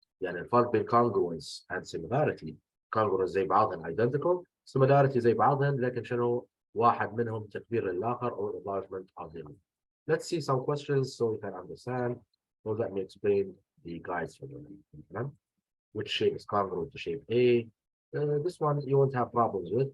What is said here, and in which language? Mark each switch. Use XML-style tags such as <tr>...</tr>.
<ar>يعني الفرق بين</ar> <en>congruence and similarity.</en> <ar>Congruence زي بعضهم identical. Similarity زي بعضهم لكن شنو واحد منهم تكبير للآخر</ar> <en>or enlargement of the other. Let's see some questions so we can understand. So let me explain the guides for them. Which shape is congruent to shape A? This one you won't have problems with.</en>